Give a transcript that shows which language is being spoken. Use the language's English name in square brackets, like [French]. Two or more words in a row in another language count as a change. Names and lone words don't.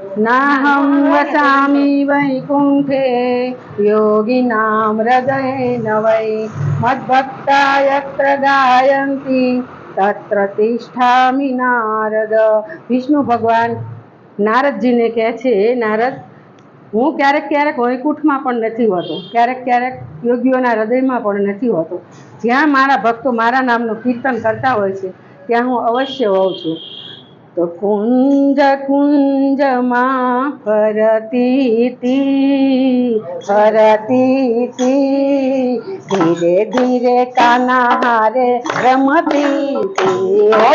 [Sanskrit] नाहं वसामि वैकुण्ठे योगिनां हृदयेन वै मद्भक्ता यत्र गायन्ति तत्र तिष्ठामि नारद। [Gujarati] વિષ્ણુ ભગવાન નારદજીને કહે છે, નારદ, હું ક્યારેક ક્યારેક વૈકુંઠમાં પણ નથી હોતો, ક્યારેક ક્યારેક યોગીઓના હૃદયમાં પણ નથી હોતો. જ્યાં મારા ભક્તો મારા નામનું કીર્તન કરતા હોય છે ત્યાં હું અવશ્ય હોઉં છું. તો કુંજ કુંજમાં ફરતી ધીરે ધીરે કાના હારે રમતી હો.